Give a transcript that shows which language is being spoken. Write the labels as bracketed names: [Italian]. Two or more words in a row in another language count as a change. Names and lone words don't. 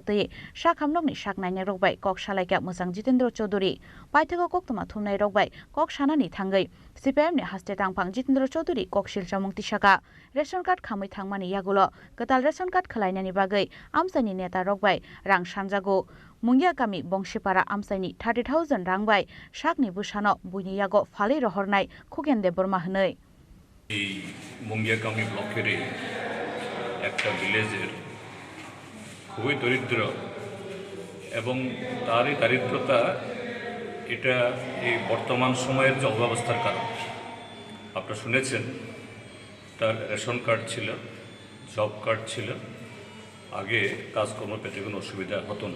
[Kok Borok] तये शाखामनगनि शाक नायनाय रगबाय कक सालायका मोजां जितेन्द्र चौधुरी पाइथागो कक्तमा थुमनाय रगबाय कक सानानि थांगै सीपीएमनि हास्ते तांफां जितेन्द्र चौधुरी कक शिलसा मुक्ति शाखा [English] ration card [Kok Borok] खामै थांमानि यागुलो गताल [English] ration card [Kok Borok] खालायनायनि बागै आमसाइनि नेता रगबाय रां सानजागो मुंगिया गामि बंशीपारा आमसाइनि 30,000 रां बाय शाकनि बुसानो बुइनि यागो फालि रहरनाय खुकेन देबबर्मा हनै [Bangla] এই মুঙ্গিয়া গামী ব্লকের একটা ভিলেজের খুবই দরিদ্র এবং তারই দারিদ্রতা এটা এই বর্তমান সময়ের যে অব্যবস্থার কারণ। আপনারা শুনেছেন তার [English] ration card [Bangla] ছিল, [English] job card [Bangla] ছিল, আগে কাজকর্ম পেতে কোনো অসুবিধা হতো না।